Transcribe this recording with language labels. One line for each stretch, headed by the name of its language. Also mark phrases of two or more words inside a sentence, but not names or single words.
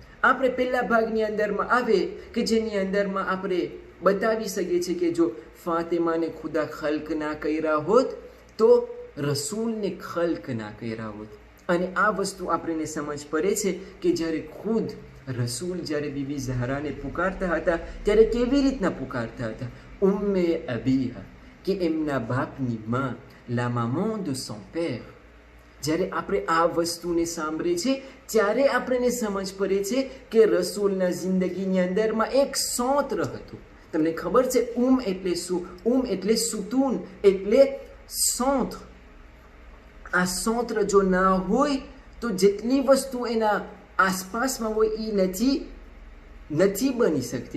Gujarati: આપણે પહેલા ભાગની અંદરમાં આવે કે જેની અંદરમાં આપણે બતાવી શકીએ છીએ કે જો ફાતિમાને ખુદા ખલ્ક ના કર્યા હોત તો રસૂલને ખલ્ક ના કર્યા હોત. અને આ વસ્તુ આપણને સમજ પડે છે કે જ્યારે ખુદ રસૂલ જ્યારે બીબી ઝહરાને પુકારતા હતા ત્યારે કેવી રીતના પુકારતા હતા.
Arabic: أم أبيها,
Gujarati: કે એમના બાપની માં,
French: la maman de son père.
Gujarati: જ્યારે આપણે આ વસ્તુને સાંભળીએ છીએ ત્યારે આપણને સમજ પડે છે કે રસૂલના જિંદગીની અંદરમાં એક સોત્ર હતું. તમને ખબર છે એટલે શું? એટલે સુતૂન, એટલે સોત્ર. આ સોત્ર જો ના હોય તો જેટલી વસ્તુ એના આસપાસમાં હોય એ નથી બની શકતી.